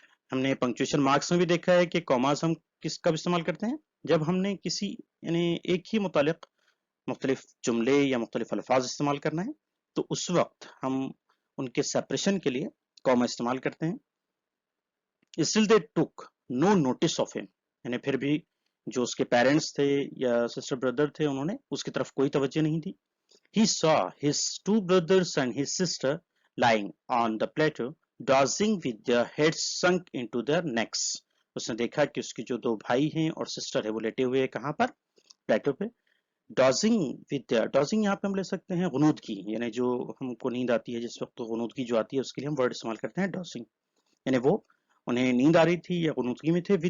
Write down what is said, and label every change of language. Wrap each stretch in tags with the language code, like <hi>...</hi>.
<hi>हमने punctuation marks में भी देखा है कि कॉमास हम किस कब इस्तेमाल करते हैं, जब हमने किसी यानी एक ही मुतालिक मुख्तलिफ जुमले या मुख्तलिफ अल्फाज इस्तेमाल करना है तो उस वक्त हम उनके सेपरेशन के लिए कॉमा इस्तेमाल करते हैं।</hi> <en>still they took no notice of him,</en> <hi>यानी फिर भी जो उसके पेरेंट्स थे या सिस्टर ब्रदर थे उन्होंने उसकी तरफ कोई तवज्जो नहीं दी।</hi> <en>He saw his two brothers and his sister lying on the plateau, dozing with their heads sunk into their necks.</en> <hi>उसने देखा कि उसके जो दो भाई हैं और सिस्टर है वो लेटे हुए हैं कहाँ पर, प्लेटो पे।</hi> <en>dodging with there,</en> <hi>डॉजिंग यहाँ पे हम ले सकते हैं गुनूद की, यानी जो हमको नींद आती है जिस वक्त तो गुनूद की जो आती है उसके लिए हम वर्ड इस्तेमाल करते हैं डॉजिंग, यानी वो उन्हें नींद आ रही थी या गुनूदगी में थे।</hi>